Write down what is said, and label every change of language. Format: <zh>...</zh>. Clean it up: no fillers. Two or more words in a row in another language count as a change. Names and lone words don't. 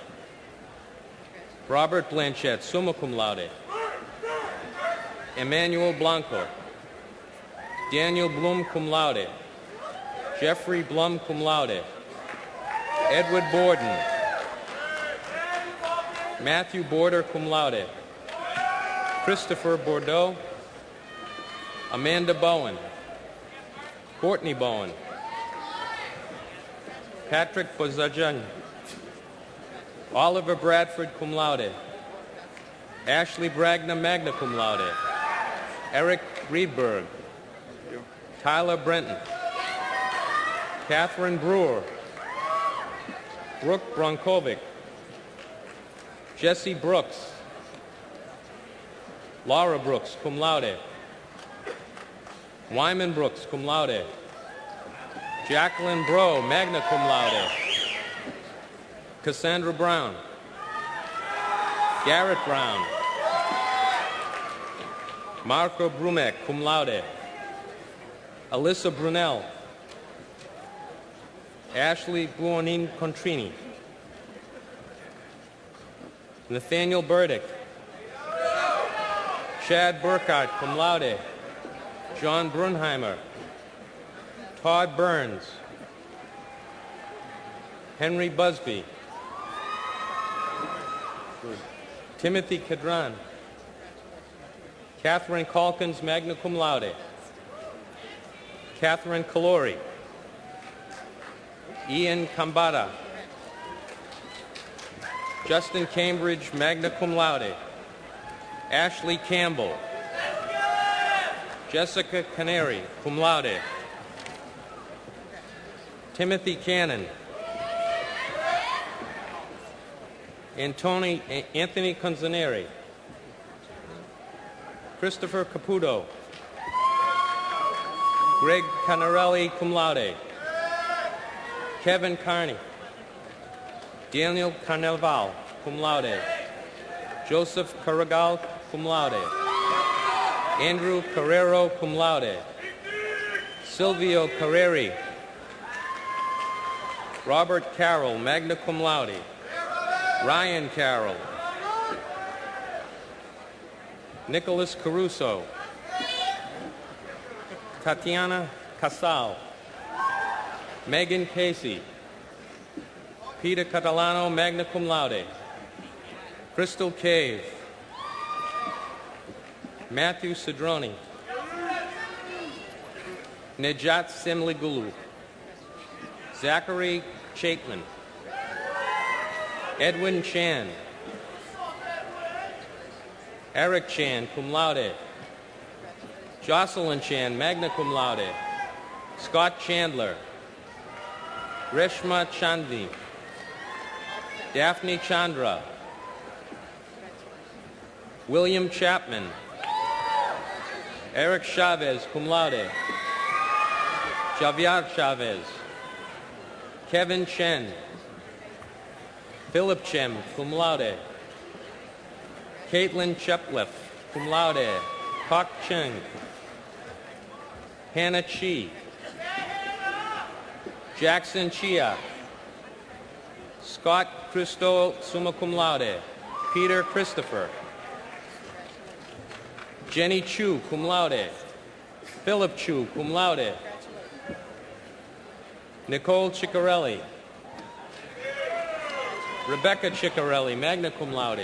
<en>Robert Blanchette,</en> <la>summa cum laude.</la> <en>Emmanuel Blanco. Daniel Blum,</en> <la>cum laude.</la> <en>Jeffrey Blum,</en> <la>cum laude.</la> <en>Edward Borden. Matthew Border,</en> <la>cum laude.</la> <en>Christopher Bordeaux. Amanda Bowen. Courtney Bowen. Patrick Bozajan. Oliver Bradford,</en> <la>cum laude.</la> <en>Ashley Bragna,</en> <la>magna cum laude.</la> <en>Eric Reedberg. Tyler Brenton. Catherine Brewer. Brooke Bronkovic. Jesse Brooks. Laura Brooks,</en> <la>cum laude.</la> <en>Wyman Brooks,</en> <la>cum laude.</la> <en>Jacqueline Bro,</en> <la>magna cum laude.</la> <en>Cassandra Brown. Garrett Brown. Marco Brumek,</en> <la>cum laude.</la> <en>Alyssa Brunel. Ashley Buonin Contrini. Nathaniel Burdick. Chad Burkhardt,</en> <la>cum laude.</la> <en>John Brunheimer. Todd Burns. Henry Busby. Timothy Cadran. Catherine Calkins,</en> <la>magna cum laude.</la> <en>Catherine Calori. Ian Kambata. Justin Cambridge,</en> <la>magna cum laude.</la> <en>Ashley Campbell. Jessica Canary,</en> <la>cum laude. Timothy Cannon.</la> <en>Anthony Conzaneri. Christopher Caputo. Greg Canarelli,</en> <la>cum laude.</la> <en>Kevin Carney. Daniel Carnelval,</en> <la>cum laude.</la> <en>Joseph Carregal,</en> <la>cum laude.</la> <en>Andrew Carrero,</en> <la>cum laude.</la> <en>Silvio Carreri. Robert Carroll,</en> <la>magna cum laude.</la> <en>Ryan Carroll. Nicholas Caruso. Tatiana Casal. Megan Casey. Peter Catalano,</en> <la>magna cum laude.</la> <en>Crystal Cave. Matthew Cedroni. Nejat Semligulu. Zachary Chaitlin. Edwin Chan. Eric Chan,</en> <la>cum laude.</la> <en>Jocelyn Chan,</en> <la>magna cum laude.</la> <en>Scott Chandler. Reshma Chandni. Daphne Chandra. William Chapman. Eric Chavez,</en> <la>cum laude.</la> <en>Javier Chavez. Kevin Chen. Philip Chem,</en> <la>cum laude.</la> <en>Caitlin Chepliff,</en> <la>cum laude.</la> <en>Kok Cheng. Hannah Chi. Jackson Chia. Scott Christo,</en> <la>summa cum laude.</la> <en>Peter Christopher. Jenny Chu,</en> <la>cum laude.</la> <en>Philip Chu,</en> <la>cum laude.</la> <en>Nicole Ciccarelli. Rebecca Ciccarelli,</en> <la>magna cum laude.</la>